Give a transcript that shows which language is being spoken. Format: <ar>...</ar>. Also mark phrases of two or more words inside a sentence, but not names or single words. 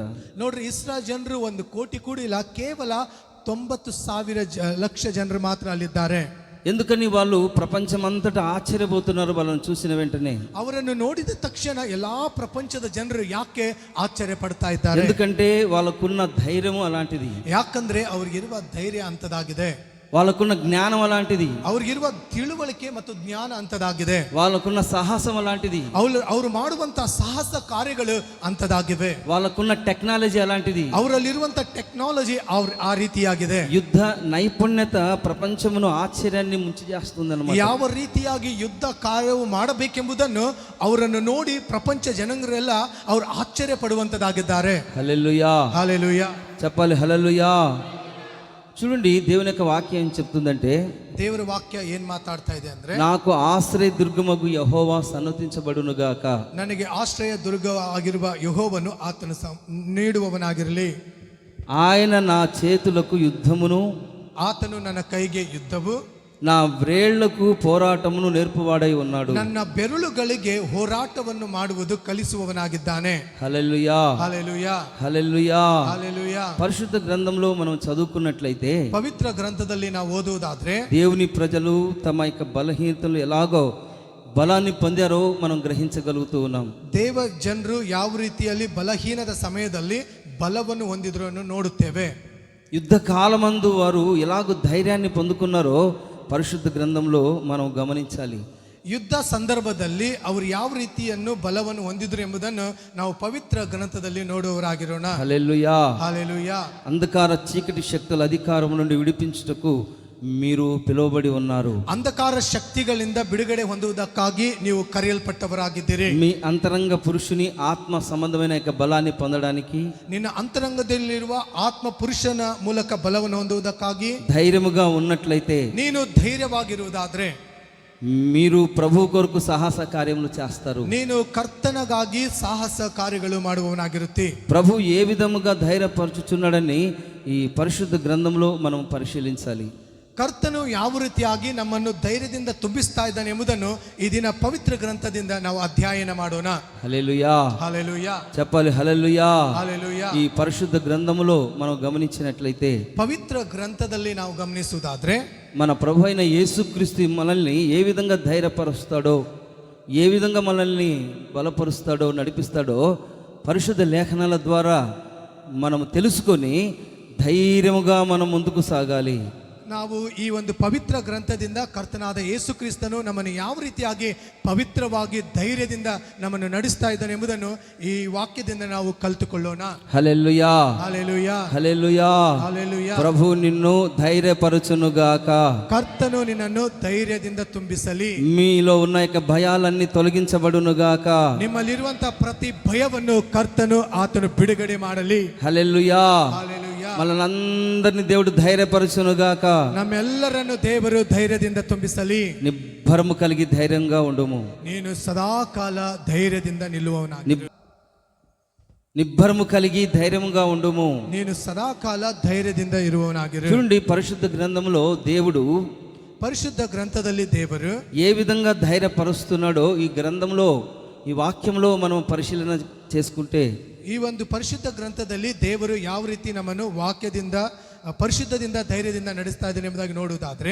<kn>ನೋಡ್ರಿ, ಇಸ್ರಾಯೇಲ್ ಜನರು 1 ಕೋಟಿ ಕೂಡ ಇಲ್ಲ, ಕೇವಲ 90,000 ಲಕ್ಷ ಜನರು ಮಾತ್ರ ಅಲ್ಲಿದ್ದಾರೆ.</kn> <te>ఎందుకని వాళ్ళు ప్రపంచమంతటా ఆశ్చర్యపోతున్నారు వాళ్ళని చూసిన వెంటనే.</te> <kn>ಅವರನ್ನು ನೋಡಿದ ತಕ್ಷಣ ಎಲ್ಲಾ ಪ್ರಪಂಚದ ಜನರು ಯಾಕೆ ಆಶ್ಚರ್ಯ ಪಡ್ತಾ ಇದ್ದಾರೆ?</kn> <te>ఎందుకంటే వాళ్ళకున్న ధైర్యము అలాంటిది,</te> <kn>ಯಾಕಂದ್ರೆ ಅವ್ರಿಗಿರುವ ಧೈರ್ಯ ಅಂತದಾಗಿದೆ,</kn> <te>వాళ్ళకున్న జ్ఞానం అలాంటిది,</te> <kn>ಅವ್ರಿಗಿರುವ ತಿಳುವಳಿಕೆ ಮತ್ತು ಜ್ಞಾನ ಅಂತದಾಗಿದೆ,</kn> <te>వాళ్ళకున్న సాహసం అలాంటిది,</te> <kn>ಅವರು ಮಾಡುವಂತ ಸಾಹಸ ಕಾರ್ಯಗಳು ಅಂತದಾಗಿವೆ,</kn> <te>వాళ్ళకున్న టెక్నాలజీ అలాంటిది,</te> <kn>ಅವರಲ್ಲಿರುವಂತ ಟೆಕ್ನಾಲಜಿ ಆ ರೀತಿಯಾಗಿದೆ.</kn> <te>యుద్ధ నైపుణ్యత ప్రపంచమును ఆశ్చర్యాన్ని ముంచి చేస్తుందన్నమాట.</te> <kn>ಯಾವ ರೀತಿಯಾಗಿ ಯುದ್ಧ ಕಾರ್ಯವು ಮಾಡಬೇಕೆಂಬುದನ್ನು ಅವರನ್ನು ನೋಡಿ ಪ್ರಪಂಚ ಜನರೆಲ್ಲ ಅವರು ಆಶ್ಚರ್ಯ ಪಡುವಂತದಾಗಿದ್ದಾರೆ.</kn> <te>హల్లెలూయా, హల్లెలూయా. చెప్పాలి హల్లెలూయా. చూడండి, దేవుని యొక్క వాక్యం ఏం చెప్తుందంటే,</te> <kn>ದೇವರ ವಾಕ್ಯ ಏನ್ ಮಾತಾಡ್ತಾ ಇದೆ ಅಂದ್ರೆ,</kn> <te>నాకు ఆశ్రయ దుర్గమగు యెహోవా సన్నతించబడును గాక.</te> <kn>ನನಗೆ ಆಶ್ರಯ ದುರ್ಗ ಆಗಿರುವ ಯೆಹೋವನು ಆತನು ನೀಡುವವನಾಗಿರಲಿ.</kn> <te>ఆయన నా చేతులకు యుద్ధమును,</te> <kn>ಆತನು ನನ್ನ ಕೈಗೆ ಯುದ್ಧವು,</kn> <te>నా వ్రేళ్లకు పోరాటమును నేర్పువాడై ఉన్నాడు.</te> <kn>ನನ್ನ ಬೆರಳುಗಳಿಗೆ ಹೋರಾಟವನ್ನು ಮಾಡುವುದು ಕಲಿಸುವವನಾಗಿದ್ದಾನೆ.</kn> <te>హల్లెలూయా, హల్లెలూయా, హల్లెలూయా. హల్లెలూయా. పరిశుద్ధ గ్రంథంలో మనం చదువుకున్నట్లయితే,</te> <kn>ಪವಿತ್ರ ಗ್ರಂಥದಲ್ಲಿ ನಾವು ಓದುವುದಾದ್ರೆ</kn> <te>దేవుని ప్రజలు తమ యొక్క బలహీనతలు ఎలాగో బలాన్ని పొందారో మనం గ్రహించగలుగుతూ ఉన్నాం.</te> <kn>ದೇವ ಜನರು ಯಾವ ರೀತಿಯಲ್ಲಿ ಬಲಹೀನದ ಸಮಯದಲ್ಲಿ ಬಲವನ್ನು ಹೊಂದಿದ್ರು ಅನ್ನೋ ನೋಡುತ್ತೇವೆ.</kn> <te>యుద్ధ కాలమందు వారు ఎలాగో ధైర్యాన్ని పొందుకున్నారో పరిశుద్ధ గ్రంథంలో మనం గమనించాలి.</te> <kn>ಯುದ್ಧ ಸಂದರ್ಭದಲ್ಲಿ ಅವರು ಯಾವ ರೀತಿಯನ್ನು ಬಲವನ್ನು ಹೊಂದಿದ್ರು ಎಂಬುದನ್ನು ನಾವು ಪವಿತ್ರ ಗ್ರಂಥದಲ್ಲಿ ನೋಡುವವರಾಗಿರೋಣ.</kn> <te>హల్లెలూయా. హల్లెలూయా. అంధకార చీకటి శక్తుల అధికారం నుండి విడిపించుటకు మీరు పిలువబడి ఉన్నారు.</te> <kn>ಅಂಧಕಾರ ಶಕ್ತಿಗಳಿಂದ ಬಿಡುಗಡೆ ಹೊಂದುವುದಕ್ಕಾಗಿ ನೀವು ಕರೆಯಲ್ಪಟ್ಟವರಾಗಿದ್ದೀರಿ.</kn> <te>మీ అంతరంగ పురుషుని ఆత్మ సంబంధమైన యొక్క బలాన్ని పొందడానికి,</te> <kn>ನಿನ್ನ ಅಂತರಂಗದಲ್ಲಿರುವ ಆತ್ಮ ಪುರುಷನ ಮೂಲಕ ಬಲವನ್ನು ಹೊಂದುವುದಕ್ಕಾಗಿ</kn> <te>ధైర్యముగా ఉన్నట్లయితే</te> <kn>ನೀನು ಧೈರ್ಯವಾಗಿರುವುದಾದ್ರೆ</kn> <te>మీరు ప్రభు కొరకు సాహస కార్యములు చేస్తారు.</te> <kn>ನೀನು ಕರ್ತನಗಾಗಿ ಸಾಹಸ ಕಾರ್ಯಗಳು ಮಾಡುವವನಾಗಿರುತ್ತಿ.</kn> <te>ప్రభు ఏ విధముగా ధైర్యపరచుచున్నాడని ఈ పరిశుద్ధ గ్రంథంలో మనం పరిశీలించాలి.</te> <kn>ಕರ್ತನು ಯಾವ ರೀತಿಯಾಗಿ ನಮ್ಮನ್ನು ಧೈರ್ಯದಿಂದ ತುಂಬಿಸ್ತಾ ಇದ್ದಾನೆ ಎಂಬುದನ್ನು ಈ ದಿನ ಪವಿತ್ರ ಗ್ರಂಥದಿಂದ ನಾವು ಅಧ್ಯಯನ ಮಾಡೋಣ.</kn> <te>హల్లెలూయా, హల్లెలూయా, చెప్పాలి హల్లెలూయా. హల్లెలూయా. ఈ పరిశుద్ధ గ్రంథములో మనం గమనించినట్లయితే,</te> <kn>ಪವಿತ್ರ ಗ್ರಂಥದಲ್ಲಿ ನಾವು ಗಮನಿಸುವುದಾದ್ರೆ</kn> <te>మన ప్రభు అయిన యేసుక్రీస్తు మనల్ని ఏ విధంగా ధైర్యపరుస్తాడో, ఏ విధంగా మనల్ని బలపరుస్తాడో, నడిపిస్తాడో పరిశుద్ధ లేఖనాల ద్వారా మనం తెలుసుకొని ధైర్యముగా మనం ముందుకు సాగాలి.</te> <kn>ನಾವು ಈ ಒಂದು ಪವಿತ್ರ ಗ್ರಂಥದಿಂದ ಕರ್ತನಾದ ಯೇಸು ಕ್ರಿಸ್ತನು ನಮ್ಮನ್ನು ಯಾವ ರೀತಿಯಾಗಿ ಪವಿತ್ರವಾಗಿ ಧೈರ್ಯದಿಂದ ನಮ್ಮನ್ನು ನಡೆಸ್ತಾ ಇದ್ದಾನೆ ಎಂಬುದನ್ನು ಈ ವಾಕ್ಯದಿಂದ ನಾವು ಕಲಿತುಕೊಳ್ಳೋಣ.</kn> <te>హల్లెలూయా, హల్లెలూయా, హల్లెలూయా. హల్లెలూయా. ప్రభు నిన్ను ధైర్యపరచునుగాక.</te> <kn>ಕರ್ತನು ನಿನ್ನನ್ನು ಧೈರ್ಯದಿಂದ ತುಂಬಿಸಲಿ.</kn> <te>మీలో ఉన్న యొక్క భయాలన్నీ తొలగించబడునుగాక.</te> <kn>ನಿಮ್ಮಲ್ಲಿರುವಂತಹ ಪ್ರತಿ ಭಯವನ್ನು ಕರ್ತನು ಆತನು ಬಿಡುಗಡೆ ಮಾಡಲಿ.</kn> <te>హల్లెలూయా. హల్లెలూయా. మనలందరినీ దేవుడు ధైర్యపరచునుగాక.</te> <kn>ನಮ್ಮೆಲ್ಲರನ್ನು ದೇವರು ಧೈರ್ಯದಿಂದ ತುಂಬಿಸಲಿ.</kn> <te>నిబ్బరము కలిగి ధైర్యంగా ఉండుము.</te> <kn>ನೀನು ಸದಾಕಾಲ ಧೈರ್ಯದಿಂದ ನಿಲ್ಲುವವನಾಗಿ.</kn> <te>నిబ్బరము కలిగి ధైర్యముగా ఉండుము.</te> <kn>ನೀನು ಸದಾಕಾಲ ಧೈರ್ಯದಿಂದ ಇರುವವನಾಗಿರು.</kn> <te>చూడండి, పరిశుద్ధ గ్రంథంలో దేవుడు</te> <kn>ಪರಿಶುದ್ಧ ಗ್ರಂಥದಲ್ಲಿ ದೇವರು</kn> <te>ఏ విధంగా ధైర్యపరుస్తున్నాడో ఈ గ్రంథంలో, ఈ వాక్యంలో మనం పరిశీలన చేసుకుంటే,</te> <kn>ಈ ಒಂದು ಪರಿಶುದ್ಧ ಗ್ರಂಥದಲ್ಲಿ ದೇವರು ಯಾವ ರೀತಿ ನಮ್ಮನ್ನು ವಾಕ್ಯದಿಂದ ಪರಿಶುದ್ಧದಿಂದ ಧೈರ್ಯದಿಂದ ನಡೆಸ್ತಾ ಇದ್ದಾನೆ ಎಂಬುದಾಗಿ ನೋಡುವುದಾದ್ರೆ,</kn>